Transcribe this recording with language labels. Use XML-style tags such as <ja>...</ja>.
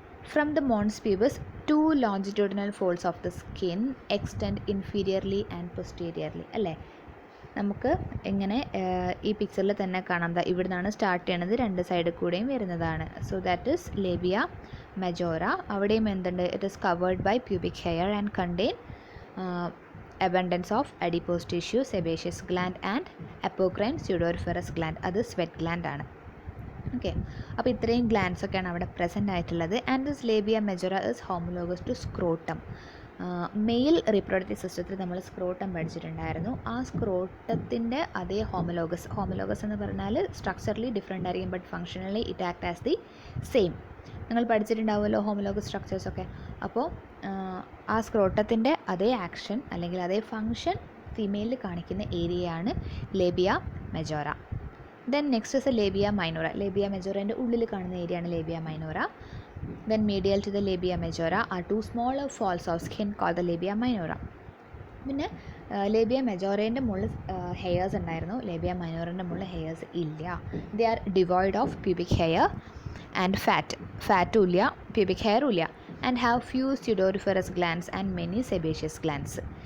<en>From the mons pubis 2 longitudinal folds of the skin extend inferiorly and posteriorly.</en> <ml>അല്ലേ, നമുക്ക് ഇങ്ങനെ ഈ പിക്ചറിൽ തന്നെ കാണാം. ഇവിടെ നിന്നാണ് സ്റ്റാർട്ട് ചെയ്യണത്, 2 സൈഡിൽ കൂടെയും വരുന്നതാണ്.</ml> <en>So that is labia majora.</en> <ml>അവിടെയും എന്തുണ്ട്,</ml> <en>It is covered by pubic hair and contain abundance of adipose tissue, sebaceous gland and apocrine pseudoryferous gland.</en> <ml>അത് സ്വെറ്റ് ഗ്ലാൻഡ് ആണ്. ഓക്കെ, അപ്പോൾ ഇത്രയും ഗ്ലാൻഡ്സ് ഒക്കെയാണ് അവിടെ പ്രസൻ്റ് ആയിട്ടുള്ളത്.</ml> <en>And this labia majora is homologous to scrotum.</en> <ml>Mail reproductive സിസ്റ്റത്തിൽ നമ്മൾ scrotum പഠിച്ചിട്ടുണ്ടായിരുന്നു. ആ സ്ക്രോട്ടത്തിൻ്റെ അതേ ഹോമോലോഗസ് എന്ന് പറഞ്ഞാൽ സ്ട്രക്ചറലി ഡിഫറെൻ്റ് ആയിരിക്കും,</ml> <en>But functionally it act as the same.</en> <ml>നിങ്ങൾ പഠിച്ചിട്ടുണ്ടാവുമല്ലോ ഹോമോലോഗസ് സ്ട്രക്ചേഴ്സൊക്കെ. അപ്പോൾ ആ സ്ക്രോട്ടത്തിൻ്റെ അതേ ആക്ഷൻ അല്ലെങ്കിൽ അതേ ഫങ്ഷൻ ഫീമെയിലിൽ കാണിക്കുന്ന ഏരിയയാണ് ലേബിയ majora.</ml> <en>Then next is labia minora.</en> <ml>ലേബിയ മെജോറേൻ്റെ ഉള്ളിൽ കാണുന്ന ഏരിയയാണ് ലേബിയ minora.</ml> <en>Then medial to the labia majora are 2 smaller folds of skin called the labia minora.</en> <ml>പിന്നെ ലേബിയ മെജോറേൻ്റെ മുകളിൽ ഹെയർസ് ഉണ്ടായിരുന്നു, ലേബിയ മൈനോറിൻ്റെ മുകളിൽ ഹെയർസ് ഇല്ല.</ml> <en>they are devoid of pubic hair and</en> <ml>ഫാറ്റും ഇല്ല, പ്യൂബിക് ഹെയറും ഇല്ല.</ml> <en>And have few sudoriferous glands and many sebaceous glands.</en>